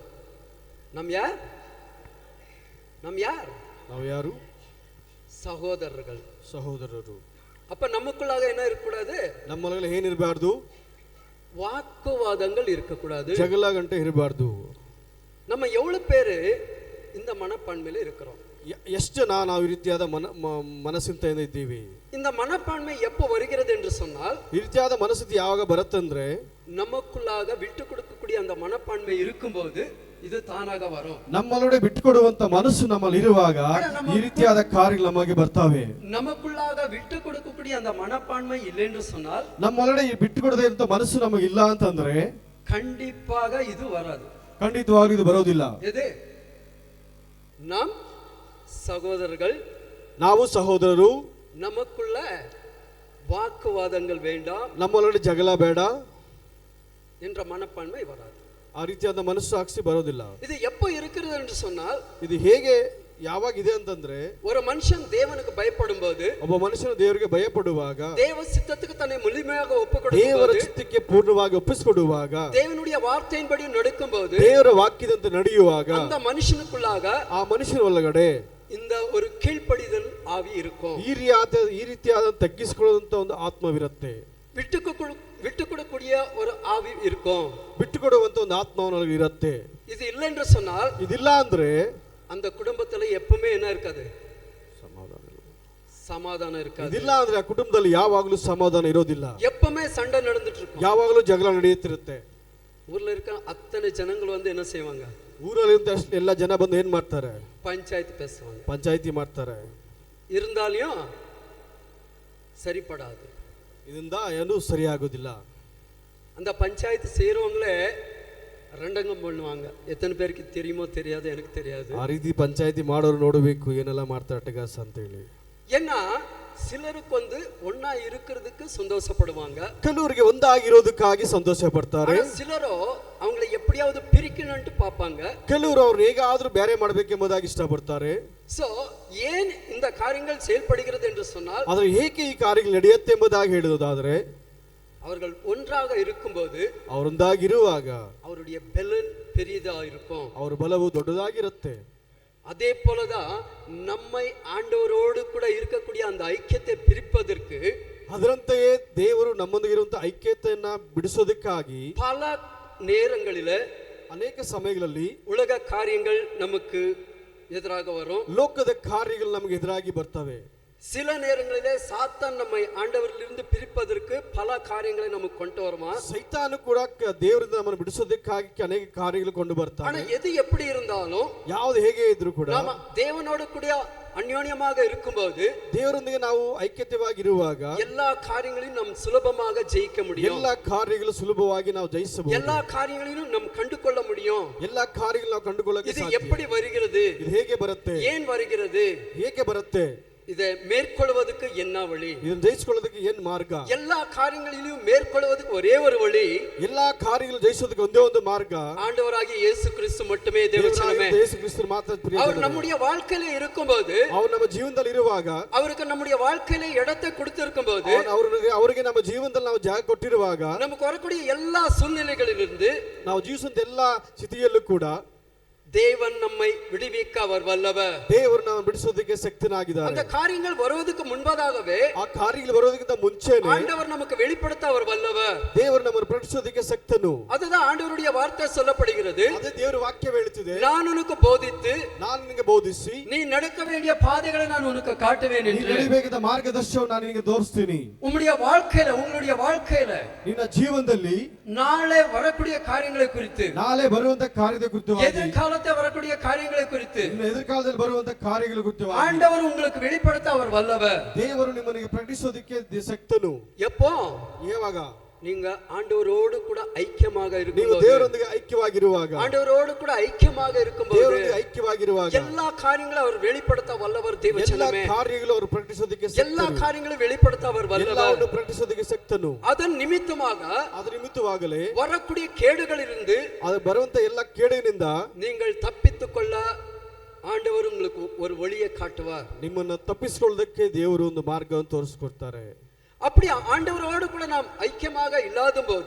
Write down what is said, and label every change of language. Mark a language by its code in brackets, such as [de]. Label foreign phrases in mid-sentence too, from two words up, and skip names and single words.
[ta] நம் யார்? நம் யார்? [kn] ನಾವು ಯಾರು? [ta] சகோதரர்கள், [kn] ಸಹೋದರರು. [ta] அப்ப நமக்குள்ளாக என்ன இருக்கக்கூடாது? [kn] ನಮ್ಮೊಳಗೆ ಏನಿರಬಾರ್ದು? [ta] வாக்குவாதங்கள் இருக்கக்கூடாது, [kn] ಜಗಳ ಗಂಟೆ ಇರಬಾರ್ದು. [ta] நம்ம எவ்வளவு பேரு இந்த மனப்பான்மையில இருக்கிறோம்? [kn] ಎಷ್ಟು ಜನ ನಾವು ಈ ರೀತಿಯಾದ ಮನಸ್ಸಿಂದ ಇದ್ದೀವಿ? [ta] இந்த மனப்பான்மை எப்போ வருகிறது என்று சொன்னால், [kn] ಈ ರೀತಿಯಾದ ಮನಸ್ಥಿತಿ ಯಾವಾಗ ಬರುತ್ತಂದ್ರೆ, [ta] நமக்குள்ளாக விட்டு கொடுக்கக்கூடிய அந்த மனப்பான்மை இருக்கும்போது இது தானாக வரும். [kn] ನಮ್ಮೊಳಗಡೆ ಬಿಟ್ಟುಕೊಡುವಂತ ಮನಸ್ಸು ನಮ್ಮಲ್ಲಿ ಇರುವಾಗ ಈ ರೀತಿಯಾದ ಕಾರ್ಯಗಳು ನಮಗೆ ಬರ್ತವೆ. [ta] நமக்குள்ளாக விட்டு கொடுக்கக்கூடிய அந்த மனப்பான்மை இல்லை என்று சொன்னால், [kn] ನಮ್ಮೊಳಗಡೆ ಈ ಬಿಟ್ಟುಕೊಡದೇ ಇರುವಂತ ಮನಸ್ಸು ನಮಗಿಲ್ಲ ಅಂತಂದ್ರೆ [ta] கண்டிப்பாக இது வராது. [kn] ಖಂಡಿತವಾಗ್ಲೂ ಇದು ಬರೋದಿಲ್ಲ. [ta] எது? நாம் சகோதரர்கள், [kn] ನಾವು ಸಹೋದರರು, [ta] நமக்குள்ள வாக்குவாதங்கள் வேண்டாம், [kn] ನಮ್ಮೊಳಗಡೆ ಜಗಳ ಬೇಡ [ta] என்ற மனப்பான்மை வராது. [kn] ಆ ರೀತಿಯಾದ ಮನಸ್ಸಾಕ್ಷಿ ಬರೋದಿಲ್ಲ. [ta] இது எப்போ இருக்கிறது என்று சொன்னால், [kn] ಇದು ಹೇಗೆ ಯಾವಾಗ ಇದೆ ಅಂತಂದ್ರೆ, [ta] ஒரு மனுஷன் தேவனுக்கு பயப்படும் போது, [kn] ಒಬ್ಬ ಮನುಷ್ಯನು ದೇವರಿಗೆ ಭಯ ಪಡುವಾಗ, [ta] தேவ சித்தத்துக்கு தன்னை முழுமையாக [kn] ದೇವರ [ta] ஒப்புக்கொடுக்கும்போது, [kn] ಚಿತ್ತಕ್ಕೆ ಪೂರ್ಣವಾಗಿ ಒಪ್ಪಿಸಿಕೊಡುವಾಗ, [ta] தேவனுடைய வார்த்தையின்படி நடக்கும்போது, [kn] ದೇವರ ವಾಕ್ಯದಂತೆ ನಡೆಯುವಾಗ [ta] அந்த மனுஷனுக்குள்ளாக [kn] ಆ ಮನುಷ್ಯನ ಒಳಗಡೆ [ta] இந்த ஒரு கீழ்ப்படிதல் ஆவி இருக்கும். [kn] ಈ ರೀತಿಯಾದ ತಗ್ಗಿಸಿಕೊಳ್ಳುವಂತ ಒಂದು ಆತ್ಮವಿರುತ್ತೆ. [ta] விட்டுக்கொடக்கூடிய ஒரு ஆவி இருக்கும். [kn] ಬಿಟ್ಟುಕೊಡುವಂತ ಒಂದು ಆತ್ಮ ಅವನಲ್ಲಿ ಇರುತ್ತೆ. [ta] இது இல்லை என்று சொன்னால், [kn] ಇದಿಲ್ಲ ಅಂದ್ರೆ [ta] அந்த குடும்பத்துல எப்பவுமே என்ன இருக்காது? சமாதானம் இருக்காது. [kn] ಇದಿಲ್ಲ ಅಂದ್ರೆ ಆ ಕುಟುಂಬದಲ್ಲಿ ಯಾವಾಗಲೂ ಸಮಾಧಾನ ಇರೋದಿಲ್ಲ. [ta] எப்பவுமே சண்டை நடந்துட்டு இருக்கும். [kn] ಯಾವಾಗಲೂ ಜಗಳ ನಡೆಯುತ್ತಿರುತ್ತೆ. [ta] ஊர்ல இருக்க அத்தனை ஜனங்கள் வந்து என்ன செய்வாங்க? [kn] ಊರಲ್ಲಿ ಎಲ್ಲ ಜನ ಬಂದು ಏನ್ ಮಾಡ್ತಾರೆ? [ta] பஞ்சாயத்து பேசுவாங்க, [kn] ಪಂಚಾಯಿತಿ ಮಾಡ್ತಾರೆ. [ta] இருந்தாலும் சரிப்படாது. [kn] ಇದರಿಂದ ಏನೂ ಸರಿಯಾಗೋದಿಲ್ಲ. [ta] அந்த பஞ்சாயத்து செய்யறவங்களே ರಂಡಂಗಂ பண்ணுவாங்க. எத்தனை பேருக்கு தெரியுமோ தெரியாது, எனக்கு தெரியாது. [kn] ಆ ರೀತಿ ಪಂಚಾಯಿತಿ ಮಾಡೋರು ನೋಡಬೇಕು ಏನೆಲ್ಲ ಮಾಡ್ತಾರೆ ಅಟ್ಟಗಾಸ ಅಂತ ಹೇಳಿ. [ta] ஏன்னா சிலருக்கு வந்து ஒன்னா இருக்கிறதுக்கு சந்தோஷப்படுவாங்க, [kn] ಕೆಲವರಿಗೆ ಒಂದಾಗಿರೋದಕ್ಕಾಗಿ ಸಂತೋಷ ಪಡ್ತಾರೆ. [ta] சிலரோ அவங்களை எப்படியாவது பிரிக்கணும்னு பார்ப்பாங்க. [kn] ಕೆಲವರು ಅವ್ರು ಹೇಗಾದ್ರೂ ಬೇರೆ ಮಾಡಬೇಕೆಂಬುದಾಗಿ ಇಷ್ಟಪಡ್ತಾರೆ. [ta] சோ ஏன் இந்த காரியங்கள் செயல்படுகிறது என்று சொன்னால், [kn] ಆದ್ರೆ ಏಕೆ ಈ ಕಾರ್ಯಗಳು ನಡೆಯುತ್ತೆ ಎಂಬುದಾಗಿ ಹೇಳುವುದಾದ್ರೆ, [ta] அவர்கள் ஒன்றாக இருக்கும்போது, [kn] ಅವರೊಂದಾಗಿರುವಾಗ [ta] அவருடைய பலன் பெரியதா இருக்கும், [kn] ಅವರ ಬಲವು ದೊಡ್ಡದಾಗಿರುತ್ತೆ. [ta] அதே போலதான் நம்மை ஆண்டவரோடு கூட இருக்கக்கூடிய அந்த ஐக்கியத்தை பிரிப்பதற்கு, [kn] ಅದರಂತೆಯೇ ದೇವರು ನಮ್ಮೊಂದಿಗಿರುವಂತಹ ಐಕ್ಯತೆಯನ್ನ ಬಿಡಿಸೋದಕ್ಕಾಗಿ [ta] பல நேரங்களில [kn] ಅನೇಕ ಸಮಯಗಳಲ್ಲಿ [ta] உலக காரியங்கள் நமக்கு எதிராக வரும். [kn] ಲೋಕದ ಕಾರ್ಯಗಳು ನಮಗೆ ಎದುರಾಗಿ ಬರ್ತವೆ. [ta] சில நேரங்களிலே சாத்தான் நம்மை ஆண்டவரிலிருந்து பிரிப்பதற்கு பல காரியங்களை நமக்கு கொண்டு வருவான். [kn] ಸೈತಾನು ಕೂಡ ದೇವರಿಂದ ನಮ್ಮನ್ನು ಬಿಡಿಸೋದಕ್ಕಾಗಿ ಅನೇಕ ಕಾರ್ಯಗಳು ಕೊಂಡು ಬರ್ತಾನೆ. [ta] ஆனா எது எப்படி இருந்தாலும், [kn] ಯಾವುದು ಹೇಗೆ ಇದ್ರೂ ಕೂಡ [ta] நாம தேவனோடு கூட அந்யோன்யமாக இருக்கும்போது, [kn] ದೇವರೊಂದಿಗೆ ನಾವು ಐಕ್ಯತೆವಾಗಿರುವಾಗ [ta] எல்லா காரியங்களையும் நாம் சுலபமாக ஜெயிக்க முடியும். [kn] ಎಲ್ಲ ಕಾರ್ಯಗಳು ಸುಲಭವಾಗಿ ನಾವು ಜಯಿಸಬಹುದು. [ta] எல்லா காரியங்களையும் நாம் ಕಂಡುಕೊಳ್ಳ முடியும். [kn] ಎಲ್ಲ ಕಾರ್ಯಗಳು ನಾವು ಕಂಡುಕೊಳ್ಳಕ್ಕೆ [ta] இது [kn] ಸಾಧ್ಯ. [ta] எப்படி வருகிறது? [kn] ಇದು ಹೇಗೆ ಬರುತ್ತೆ? [ta] ஏன் வருகிறது? [kn] ಹೇಗೆ ಬರುತ್ತೆ? [ta] இதை மேற்கொள்வதற்கு என்ன வழி? [kn] ಇದನ್ನು ಜಯಿಸಿಕೊಳ್ಳೋದಕ್ಕೆ ಏನು ಮಾರ್ಗ? [ta] எல்லா காரியங்களிலும் மேற்கொள்வதற்கு ஒரே ஒரு வழி, [kn] ಎಲ್ಲಾ ಕಾರ್ಯಗಳು ಜಯಿಸೋದಕ್ಕೆ ಒಂದೇ ಒಂದು ಮಾರ್ಗ, [ta] ஆண்டவராகிய இயேசு கிறிஸ்து மட்டுமே. தேவச்சனமே, [kn] ಯೇಸು ಕ್ರಿಸ್ತರು ಮಾತ್ರ ಪ್ರಿಯ. [ta] அவர் நம்முடைய வாழ்க்கையில இருக்கும்போது, [kn] ಅವರು ನಮ್ಮ ಜೀವನದಲ್ಲಿ ಇರುವಾಗ, [ta] அவருக்கு நம்முடைய வாழ்க்கையில இடத்தை கொடுத்திருக்கும்போது, [kn] ಅವರಿಗೆ ನಮ್ಮ ಜೀವನದಲ್ಲಿ ನಾವು ಜಾಗ ಕೊಟ್ಟಿರುವಾಗ, [ta] நமக்கு வரக்கூடிய எல்லா சூழ்நிலைகளிலிருந்து [kn] ನಾವು ಜೀವಿಸುವಂತ ಎಲ್ಲಾ ಸ್ಥಿತಿಯಲ್ಲೂ ಕೂಡ [ta] தேவன் நம்மை விடுவிக்க அவர் வல்லவர். [kn] ದೇವರು ನಾವು ಬಿಡಿಸೋದಕ್ಕೆ ಶಕ್ತನಾಗಿದ್ದಾರೆ. [ta] அந்த காரியங்கள் வருவதற்கு முன்பதாகவே, [kn] ಆ ಕಾರ್ಯಗಳು ಬರೋದಕ್ಕಿಂತ ಮುಂಚೆನೇ [ta] ஆண்டவர் நமக்கு வெளிப்படுத்த அவர் வல்லவர். [kn] ದೇವರು ನಮ್ಮನ್ನು ಪ್ರಕಟಿಸೋದಕ್ಕೆ ಶಕ್ತನು. [ta] அதுதான் ஆண்டவருடைய வார்த்தை சொல்லப்படுகிறது. [kn] ಅದೇ ದೇವರ ವಾಕ್ಯ ಹೇಳುತ್ತಿದೆ, [ta] நான் உனக்கு போதித்து, [kn] ನಾನು ನಿನಗೆ ಬೋಧಿಸಿ, [ta] நீ நடக்க வேண்டிய பாதைகளை நான் உனக்கு காட்டுவேன் [kn] ನೀನು [ta] என்று. [kn] ನಡೆಯಬೇಕಾದ ಮಾರ್ಗದರ್ಶನವನ್ನು ನಾನು ನಿನಗೆ ತೋರಿಸ್ತೀನಿ. [ta] உம்முடைய வாழ்க்கையில [kn] ನಿನ್ನ ಜೀವನದಲ್ಲಿ [ta] நாளை வரக்கூடிய காரியங்களை குறித்து, [kn] ನಾಳೆ ಬರುವಂತ ಕಾರ್ಯದ ಕುರಿತವಾಗಿ, [ta] எதிர்காலத்தை வரக்கூடிய காரியங்களை குறித்து [kn] ಇನ್ನು ಎದುರ್ಕಾಲದಲ್ಲಿ ಬರುವಂತ ಕಾರ್ಯಗಳ ಕುರಿತವಾಗಿ [ta] ஆண்டவர் உங்களுக்கு வெளிப்படுத்த அவர் வல்லவர். [kn] ದೇವರು ನಿಮ್ಮನಿಗೆ ಪ್ರಕಟಿಸೋದಕ್ಕೆ ಶಕ್ತನು. [ta] எப்போ? [kn] ಯಾವಾಗ? [ta] நீங்க ஆண்டவரோடு கூட ஐக்கியமாக [kn] ನೀವು [ta] இருக்கும்போது, [kn] ದೇವರೊಂದಿಗೆ ಐಕ್ಯವಾಗಿರುವಾಗ, [ta] ஆண்டவரோடு கூட ஐக்கியமாக இருக்கும்போது, [kn] ದೇವರೊಂದಿಗೆ ಐಕ್ಯವಾಗಿರುವಾಗ [ta] எல்லா காரியங்களும் அவர் வெளிப்படுத்த வல்லவர். [kn] ಎಲ್ಲ [ta] தேவச்சனமே, [kn] ಕಾರ್ಯಗಳು ಅವರು ಪ್ರಕಟಿಸೋದಕ್ಕೆ [ta] எல்லா [kn] ಶಕ್ತನು. [ta] காரியங்களும் வெளிப்படுத்த அவர் வல்லவர். [kn] ಎಲ್ಲವನ್ನು ಪ್ರಕಟಿಸೋದಕ್ಕೆ ಶಕ್ತನು. [ta] அதன் நிமித்தமாக [kn] ಅದರ ನಿಮಿತ್ತವಾಗಲೇ [ta] வரக்கூடிய கேடுகளிலிருந்து [kn] ಅದು ಬರುವಂತ ಎಲ್ಲ ಕೇಡಿನಿಂದ [ta] நீங்கள் தப்பித்துக் கொள்ள ஆண்டவர் உங்களுக்கு ஒரு வழியை காட்டுவார். [kn] ನಿಮ್ಮನ್ನ ತಪ್ಪಿಸಿಕೊಳ್ಳೋದಕ್ಕೆ ದೇವರು ಒಂದು ಮಾರ್ಗವನ್ನು ತೋರಿಸಿಕೊಡ್ತಾರೆ. [ta] அப்படி ஆண்டவரோடு கூட நாம் ஐக்கியமாக இல்லாத போது,